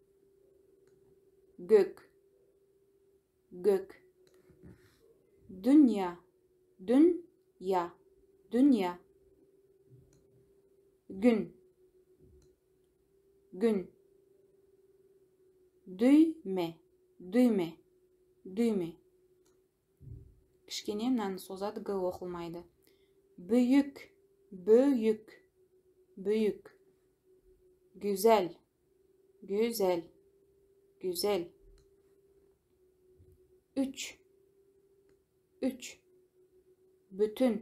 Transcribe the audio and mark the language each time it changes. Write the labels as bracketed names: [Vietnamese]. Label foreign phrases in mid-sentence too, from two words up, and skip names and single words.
[Turkish] Gök. Gök. Dünya. Dünya. Dünya. Gün. Gün. Düğme. Düğme. Düğme. [Kazakh] Кішкене мынаны созады, г оқылмайды. [Turkish] Büyük. Büyük. Büyük. Güzel. Güzel. Güzel. Üç. Üç. Bütün.